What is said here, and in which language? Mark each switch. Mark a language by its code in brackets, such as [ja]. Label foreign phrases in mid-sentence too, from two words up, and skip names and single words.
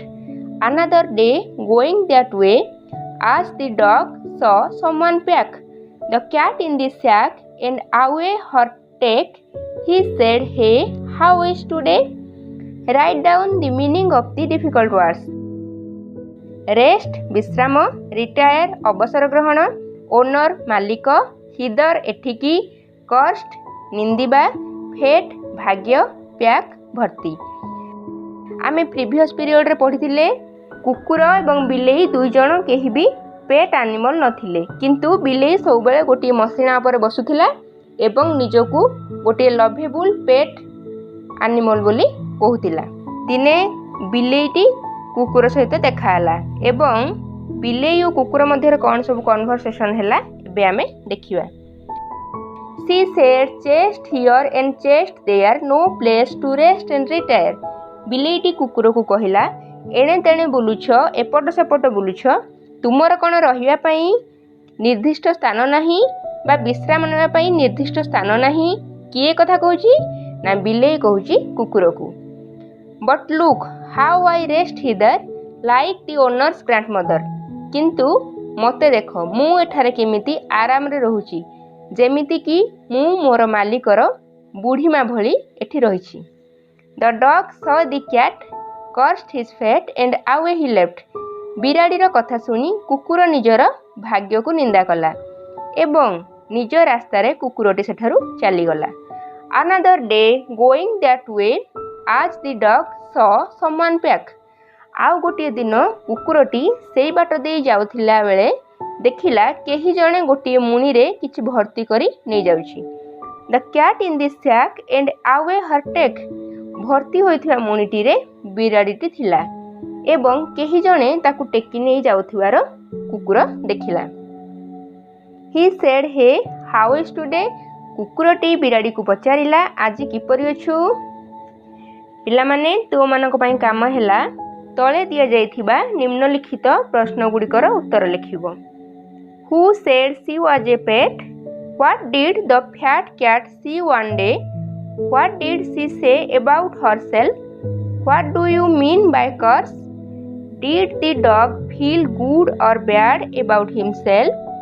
[en] Another day, going that way, as the dog saw someone pack the cat in the sack and away her take, he said, Hey, how is today? Write down the meaning of the difficult words. Rest, [or] ବିଶ୍ରାମ, retire, ଅବସର ଗ୍ରହଣ, owner, ମାଲିକ, hither, ଏଠିକି, cursed, ନିନ୍ଦିବା, fate, ଭାଗ୍ୟ, pack, ଭର୍ତ୍ତି। ଆମେ [en] previous periodରେ [or] ପଢ଼ିଥିଲେ କୁକୁର ଏବଂ ବିଲେଇ ଦୁଇ ଜଣ କେହି ବି [en] pet animal [or] ନଥିଲେ, କିନ୍ତୁ ବିଲେଇ ସବୁବେଳେ ଗୋଟିଏ ମସିଣା ଉପରେ ବସୁଥିଲା ଏବଂ ନିଜକୁ ଗୋଟିଏ [en] lovable pet animal [or] ବୋଲି କହୁଥିଲା। ଦିନେ ବିଲେଇଟି କୁକୁର ସହିତ ଦେଖା ହେଲା ଏବଂ ବିଲେଇ ଓ କୁକୁର ମଧ୍ୟରେ କ'ଣ ସବୁ କନଭରସେସନ୍ ହେଲା ଏବେ ଆମେ ଦେଖିବା। [en] She said, chest here and chest there, no place to rest and retire. [or] ବିଲେଇଟି କୁକୁରକୁ କହିଲା, ଏଣେ ତେଣେ ବୁଲୁଛ, ଏପଟ ସେପଟ ବୁଲୁଛ, ତୁମର କ'ଣ ରହିବା ପାଇଁ ନିର୍ଦ୍ଦିଷ୍ଟ ସ୍ଥାନ ନାହିଁ ବା ବିଶ୍ରାମ ନେବା ପାଇଁ ନିର୍ଦ୍ଦିଷ୍ଟ ସ୍ଥାନ ନାହିଁ? କିଏ କଥା କହୁଛି? ନା ବିଲେଇ କହୁଛି କୁକୁରକୁ। [en] But look how I rest hither like the owner's grandmother. [or] କିନ୍ତୁ ମୋତେ ଦେଖ, ମୁଁ ଏଠାରେ କେମିତି ଆରାମରେ ରହୁଛି, ଯେମିତିକି ମୁଁ ମୋର ମାଲିକର ବୁଢ଼ୀମା ଭଳି ଏଠି ରହିଛି। [en] The dog saw the cat, cursed his fate and away he left. [or] ବିରାଡ଼ିର କଥା ଶୁଣି କୁକୁର ନିଜର ଭାଗ୍ୟକୁ ନିନ୍ଦା କଲା ଏବଂ ନିଜ ରାସ୍ତାରେ କୁକୁରଟି ସେଠାରୁ ଚାଲିଗଲା। [en] Another day, going that way, as the dog saw someone pack. [or] ଆଉ ଗୋଟିଏ ଦିନ କୁକୁରଟି ସେଇ ବାଟ ଦେଇ ଯାଉଥିଲା ବେଳେ ଦେଖିଲା କେହି ଜଣେ ଗୋଟିଏ ମୁଣିରେ କିଛି ଭର୍ତ୍ତି କରି ନେଇଯାଉଛି। [en] The cat in the sack and away her take. [or] ଭର୍ତ୍ତି ହୋଇଥିବା ମୁଣିଟିରେ ବିରାଡ଼ିଟି ଥିଲା ଏବଂ କେହି ଜଣେ ତାକୁ ଟେକି ନେଇ ଯାଉଥିବାର କୁକୁର ଦେଖିଲା। [en] He said, Hey, how is today? [or] କୁକୁରଟି ବିରାଡ଼ିକୁ ପଚାରିଲା, ଆଜି କିପରି ଅଛୁ? ପିଲାମାନେ, ତୁମମାନଙ୍କ ପାଇଁ କାମ ହେଲା ତଳେ ଦିଆଯାଇଥିବା ନିମ୍ନଲିଖିତ ପ୍ରଶ୍ନଗୁଡ଼ିକର ଉତ୍ତର ଲେଖିବ। [en] Who said she was a pet? What did the fat cat see one day? What did she say about herself? What do you mean by curse? Did the dog feel good or bad about himself?